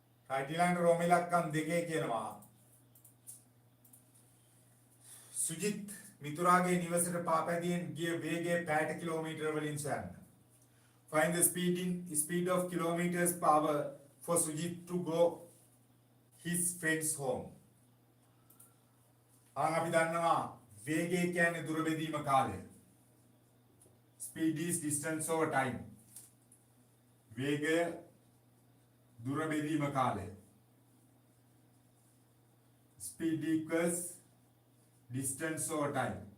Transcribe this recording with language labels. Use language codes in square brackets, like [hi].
[si] ඊළඟ රෝම ඉලක්කම් 2 කියනවා සුජිත් මිතුරාගේ නිවසට පාපැදියෙන් ගිය වේගය පැයට කිලෝමීටර වලින් සොයන්න. [en] Find the speed of kilometers per hour for Sujit to go his friend's home. [si] අපි දන්නවා වේගය කියන්නේ දුර බෙදීම කාලය. [en] Speed is distance over time. [si] වේගය දුර බෙදීම කාලය. [en] Speed equals distance over time.